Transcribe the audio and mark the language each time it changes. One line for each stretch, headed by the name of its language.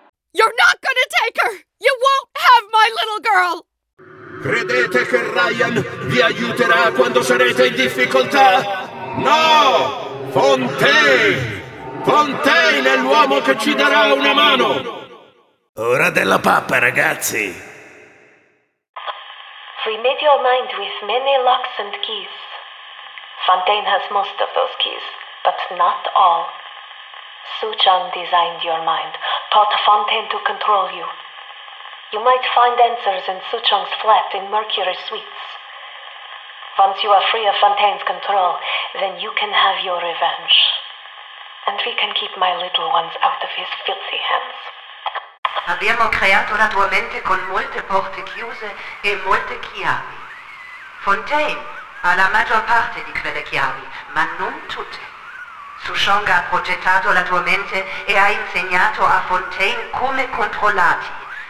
English: You're not gonna take her! You won't have my little girl!
Italian: Credete che Ryan vi aiuterà quando sarete in difficoltà? No! Fontaine! Fontaine è l'uomo che ci darà una mano! Ora della pappa, ragazzi!
English: We made your mind with many locks and keys. Fontaine has most of those keys, but not all. Souchong designed your mind, taught Fontaine to control you. You might find answers in Souchong's flat in Mercury Suites. Once you are free of Fontaine's control, then you can have your revenge. And we can keep my little ones out of his filthy hands.
Italian: Abbiamo creato la tua mente con molte porte chiuse e molte chiavi. Fontaine ha la maggior parte di quelle chiavi, ma non tutte. Souchong ha progettato la tua mente e ha insegnato a Fontaine come controllarti.